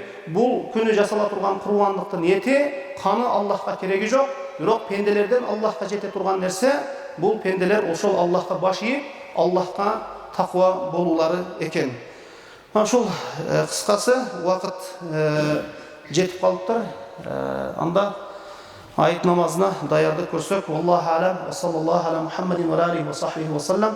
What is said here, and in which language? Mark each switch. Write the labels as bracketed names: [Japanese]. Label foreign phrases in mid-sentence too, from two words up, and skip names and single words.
[Kyrgyz] Бул күнү жасала турган курбандыктын эти, каны Аллахка кереги жок, бирок пенделерден Аллахка жете турган нерсе, бул пенделер ошол Аллахка баш ийип, Аллахка таква болуулары экен. Ушул кыскасы убакыт жетип калыптыр. Анда айт намазына даярдык көрсөк, [Arabic] الله أعلم وصلى الله على محمد وعليه وصحبه وسلم.